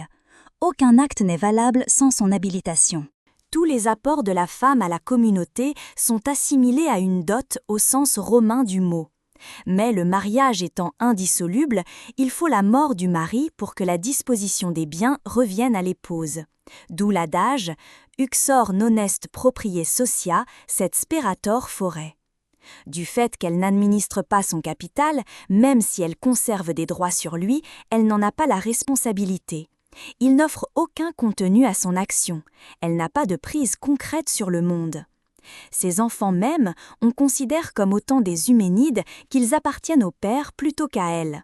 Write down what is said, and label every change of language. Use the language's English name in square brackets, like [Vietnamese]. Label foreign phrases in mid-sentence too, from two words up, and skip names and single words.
[French] Aucun acte n'est valable sans son habilitation. Tous les apports de la femme à la communauté sont assimilés à une dot au sens romain du mot. Mais le mariage étant indissoluble, il faut la mort du mari pour que la disposition des biens revienne à l'épouse. D'où l'adage « [Latin] Uxor non est proprie socia, sed sperator fore ». [French] Du fait qu'elle n'administre pas son capital, même si elle conserve des droits sur lui, elle n'en a pas la responsabilité. Il n'offre aucun contenu à son action. Elle n'a pas de prise concrète sur le monde. Ses enfants même, on considère comme autant des Huménides qu'ils appartiennent au père plutôt qu'à elle.